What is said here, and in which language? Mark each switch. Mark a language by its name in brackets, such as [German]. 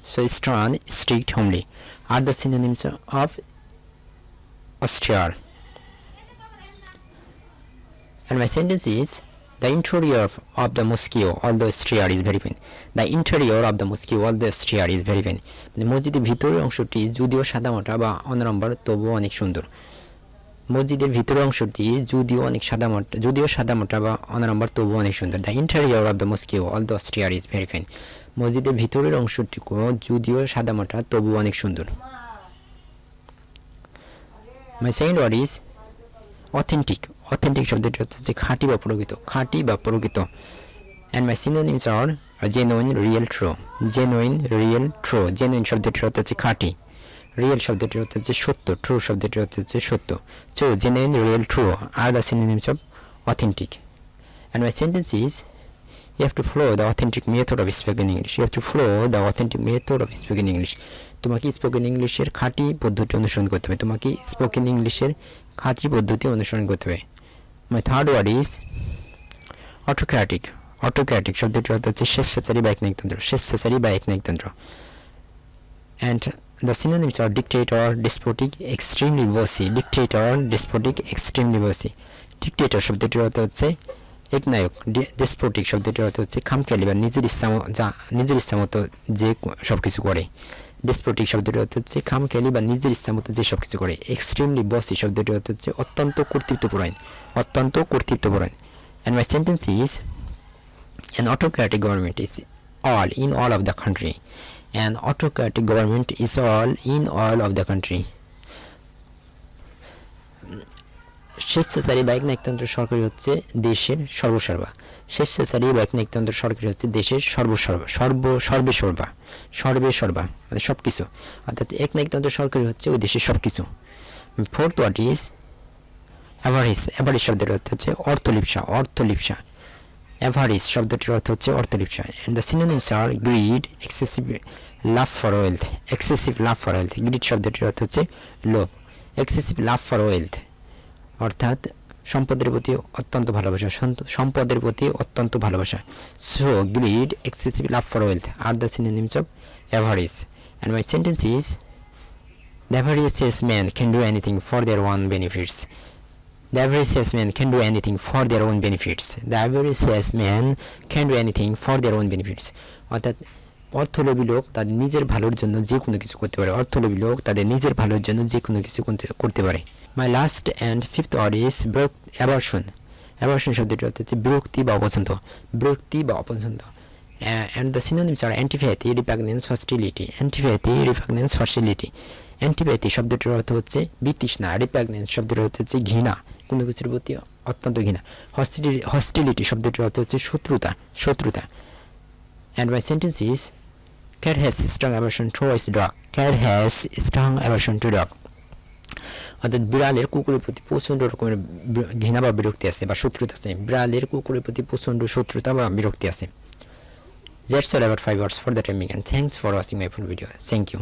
[English] So stern, strict, homely are the synonyms of austere. And my sentence is the interior of the mosque, although austere, is very fine. The interior of the mosque, although austere, is very fine. [Bangla] মসজিদের ভিতরের অংশটি যদিও সাদামাটা বা অনাড়ম্বর তবুও অনেক সুন্দর। মসজিদের ভিতরের অংশটি যদিও সাদামাটা বা অনাড়ম্বর তবুও অনেক সুন্দর। [English] The interior of the mosque although austere is very fine. [Bangla] মসজিদের ভিতরের অংশটি যদিও সাদামাটা তবুও অনেক সুন্দর। [English] My second word is authentic. [Bangla] Authentic শব্দটি হচ্ছে খাঁটি বা প্রকৃত, খাঁটি বা প্রকৃত। [English] And my synonyms are genuine, real, true. [Bangla] Genuine, real, true. Genuine শব্দটির অর্থ হচ্ছে খাঁটি, রিয়েল শব্দটির অর্থ হচ্ছে সত্য, ট্রু শব্দটির অর্থ হচ্ছে সত্য। [English] So genuine, real, true are the synonyms of authentic. And my sentence is you have to follow the authentic method of speaking English. You have to follow the authentic method of speaking English. [Bangla] তোমাকে spoken ইংলিশের খাঁটি পদ্ধতি অনুসরণ করতে হবে। তোমাকে spoken ইংলিশের খাঁটি পদ্ধতি অনুসরণ করতে হবে। [English] My third word is autocratic. [Bangla] Autocratic শব্দটির অর্থ হচ্ছে স্বেচ্ছাচারী বা একনায়কতন্ত্র, স্বেচ্ছাচারী বা একনায়কতন্ত্র। [English] And the synonyms are dictator, despotic, extremely bossy. Dictator, despotic, extremely bossy. [Bangla] Dictator শব্দটির অর্থ হচ্ছে একনায়ক। ডেসপোটিক শব্দটির অর্থ হচ্ছে খামখেয়ালি বা নিজের ইচ্ছা মতো যে সব কিছু করে। ডেসপোটিক শব্দটির অর্থ হচ্ছে খামখেয়ালি বা নিজের ইচ্ছা মতো যে সব কিছু করে। এক্সট্রিমলি বসি শব্দটির অর্থ হচ্ছে অত্যন্ত কর্তৃত্বপরায়ণ, অত্যন্ত কর্তৃত্বপরায়ণ। [English] And my sentence is an autocratic government is in all of the country. An autocratic government is in all of the country. [Bangla] স্বেচ্ছাচারী বা একনায়কতন্ত্র সরকারি হচ্ছে দেশের সর্বসর্বা। স্বেচ্ছাচারী বা একনায়কতন্ত্র সরকারি হচ্ছে দেশের সর্বেসর্বা মানে সব কিছু। অর্থাৎ একনায়কতন্ত্র সরকারি হচ্ছে ওই দেশের সব কিছু। [English] Fourth word is avarice. [Bangla] অ্যাভারিস শব্দের অর্থ হচ্ছে অর্থলিপ্সা। অ্যাভারিস শব্দটির অর্থ হচ্ছে অর্থলিপ্সা। [English] And the synonyms are greed, excessive love for wealth. Excessive love for wealth. [Bangla] greed শব্দটির অর্থ হচ্ছে লোভ। [English] excessive love for wealth [Bangla] অর্থাৎ সম্পদের প্রতি অত্যন্ত ভালোবাসা, সম্পদের প্রতি অত্যন্ত ভালোবাসা। [English] So greed, excessive love for wealth are the synonyms of avarice. And my sentence is the avaricious man can do anything for their own benefits. The avaricious man can do anything for their own benefits. The avaricious man can do anything for their own benefits. [Bangla] অর্থাৎ অর্থলোভী লোক তাদের নিজের ভালোর জন্য যে কোনো কিছু করতে পারে। অর্থলোভী লোক তাদের নিজের ভালোর জন্য যে কোনো কিছু করতে পারে। [English] My last and fifth word is aversion. [Bangla] Aversion শব্দটি অর্থ হচ্ছে বিরক্তি বা অপছন্দ, বিরক্তি বা অপছন্দ। [English] And the synonyms are antipathy, repugnance, hostility. Antipathy, repugnance, hostility. [Bangla] Antipathy শব্দটির অর্থ হচ্ছে বিতৃষ্ণা, repugnance শব্দের অর্থ হচ্ছে ঘৃণা, কোনো কিছুর প্রতি অত্যন্ত ঘৃণা। hostility শব্দটির অর্থ হচ্ছে শত্রুতা। [English] And my sentence is cat has strong aversion towards dog. Cat has strong aversion to dog. [Bangla] অর্থাৎ বিড়ালের কুকুরের প্রতি প্রচণ্ড রকমের ঘৃণা বা বিরক্তি আছে বা শত্রুতা আছে। বিড়ালের কুকুরের প্রতি প্রচণ্ড শত্রুতা বা বিরক্তি আছে। [English] That's all about 5 words for the timing, and thanks for watching my full video. Thank you.